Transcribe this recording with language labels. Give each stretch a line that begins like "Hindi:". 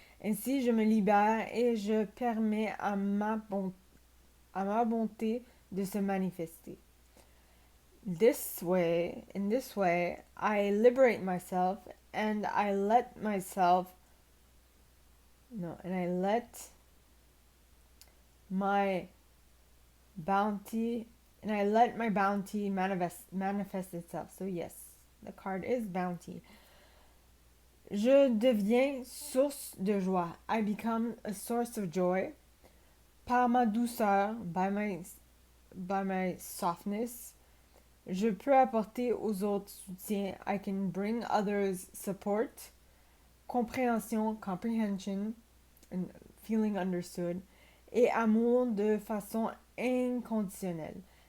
French: Ainsi, je me libère et je permets à ma bonté de se manifester.
English: In this way, I liberate myself and I let myself, no, and I let my bounty and I let my bounty manifest itself. So yes, the card is bounty.
French: Je deviens source de joie.
English: I become a source of joy.
French: Par ma douceur,
English: by my softness,
French: je peux apporter aux autres soutien.
English: I can bring others support. Comprehension, and feeling understood.
French: Et amour de façon inconditionnelle.